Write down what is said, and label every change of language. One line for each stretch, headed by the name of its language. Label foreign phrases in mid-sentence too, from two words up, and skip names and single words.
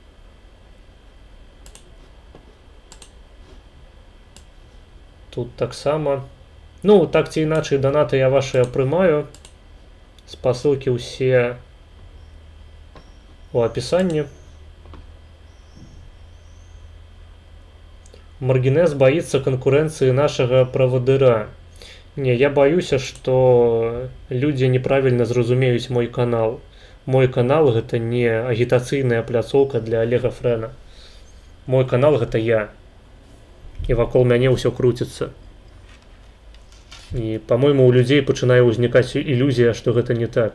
Belarusian: Тут таксама. Ну, так ці іначай, данаты я вашыя прымаю. Спасылкі ўсе у апісанні.
Russian: Маргинез боится конкуренции нашего проводыра. Не, я боюсь, что люди неправильно зразумеюць мой канал.
Belarusian: Мой канал гэта не агітацыйная пляцоўка для Олега Фрэна. Мой канал гэта я. І вакол мяне ўсё круціцца. І, па-мойму, у людзей пачынае ўзнікаць ілюзія, што гэта не так.